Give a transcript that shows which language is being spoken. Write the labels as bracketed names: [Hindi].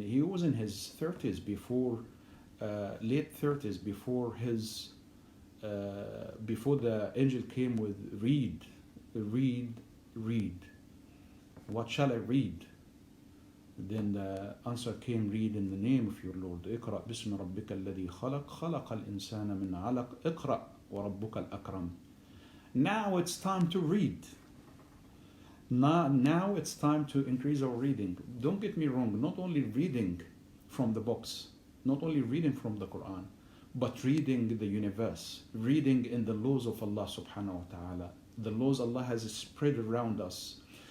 [English] He was in his 30s before, late 30s before his before the angel came with read. What shall I read? Then the answer came, read in the name of your Lord. [Arabic] اقرأ باسم ربك الذي خلق خلق الإنسان من علق اقرأ وربك الأكرم. [English] Now it's time to read. Now it's time to increase our reading. Don't get me wrong, not only reading from the books, not only reading from the Quran, but reading the universe, reading in the laws of Allah subhanahu wa ta'ala, the laws Allah has spread around us.